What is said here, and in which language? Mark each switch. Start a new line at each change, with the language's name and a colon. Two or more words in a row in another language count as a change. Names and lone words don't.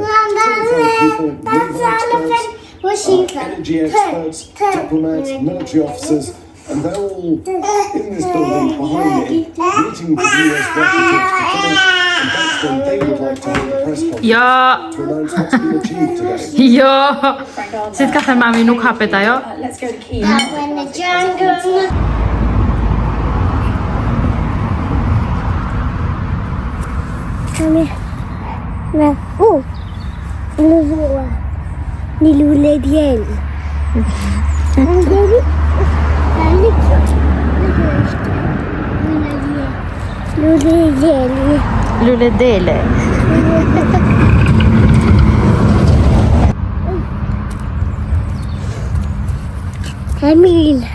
English: 25 people, naval experts, energy experts, diplomats, military officers, and they're all in this building behind me, waiting for the US Russia talks to finish, and that's when they would like to hold a press conference to announce what's been achieved today.
Albanian: Jo, si t'ka thënë mami, nuk hapet ajo?
English: Let's go to Kiev. Out in the jungle. Come here.
Albanian: Oh, ni lule dieli. Lule dele. Emil.